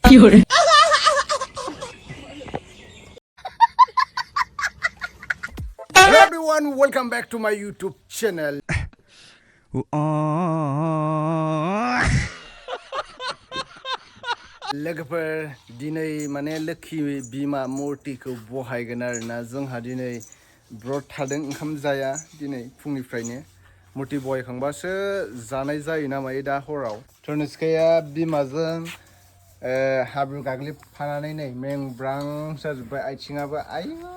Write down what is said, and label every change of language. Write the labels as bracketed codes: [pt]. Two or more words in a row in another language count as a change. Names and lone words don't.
[en] Hello everyone, welcome back to my YouTube channel. [brx] लोगोफोर दिनै माने लोखि बिमा मूर्तिखौ बहायगोन आरोना जोंहा दिनै ब्रत थादों ओंखाम जाया दिनै फुंनिफ्रायनो मूर्ति बहायखांबासो जानाय जायो ना मायो दा हराव धनिस्काया बिमाजों हाब्रु गाग्लिबफानानै नै मेंब्रां जाजोब्बाय आथिङाबो आयु